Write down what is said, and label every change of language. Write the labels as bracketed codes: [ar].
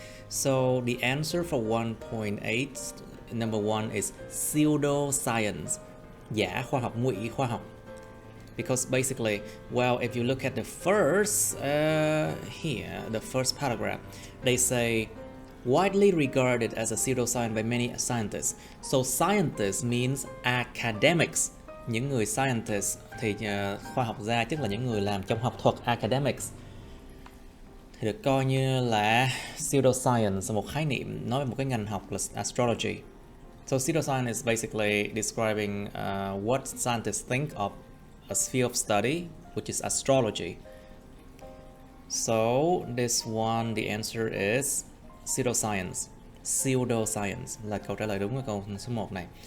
[en] So the answer for 1.8, number 1 is pseudoscience, [vi] giả khoa học, ngụy khoa học. [en] Because basically, well, if you look at the first here, the first paragraph, they say widely regarded as a pseudoscience by many scientists. So scientists means academics. [vi] Những người scientist thì khoa học gia, tức là những người làm trong học thuật, academics, thì được coi như là pseudoscience, một khái niệm nói về một cái ngành học là astrology. [en] So pseudoscience is basically describing what scientists think of a field of study, which is astrology. So this one, the answer is pseudoscience. [vi] Pseudoscience là câu trả lời đúng của câu số 1 này.